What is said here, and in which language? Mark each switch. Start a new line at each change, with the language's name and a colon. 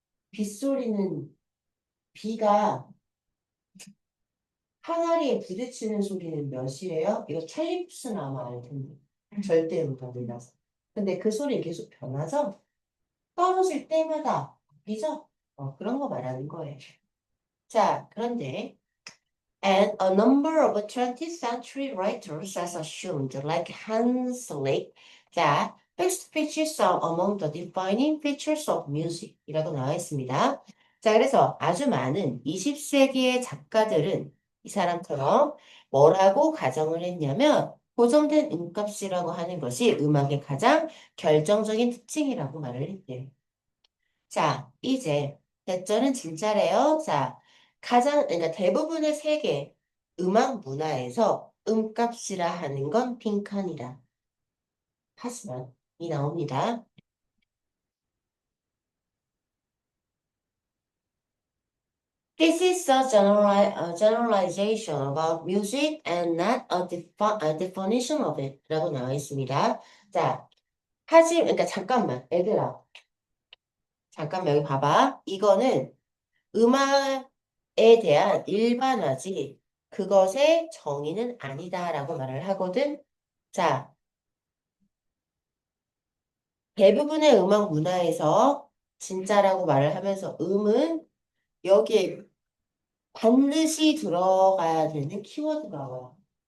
Korean: 빗소리는 비가 항아리에 부딪히는 소리는 몇이에요? 이거 찰리푸스는 아마 알 텐데. 절대 음감이라서. 근데 그 소리 계속 변하죠? 떨어질 때마다 바뀌죠? 그런 거 말하는 거예요. 자, 그런데
English: and a number of 20th century writers has assumed, like Hans Lick, that fixed pitches are among the defining features of music
Korean: 이라고 나와 있습니다. 자, 그래서 아주 많은 20세기의 작가들은 이 사람처럼 뭐라고 가정을 했냐면 고정된 음값이라고 하는 것이 음악의 가장 결정적인 특징이라고 말을 했대요. 자, 이제 대절은 진짜래요. 자, 그러니까 대부분의 세계 음악 문화에서 음값이라 하는 건 빈칸이라. 하지만 이 나옵니다.
English: This is a generalization about music and not a definition of it.
Korean: 라고 나와 있습니다. 자, 그러니까 잠깐만, 얘들아. 잠깐만, 여기 봐봐. 이거는 음악에 대한 일반화지, 그것의 정의는 아니다라고 말을 하거든. 자, 대부분의 음악 문화에서 진짜라고 말을 하면서 음은 여기에 반드시 들어가야 되는 키워드가 나와요.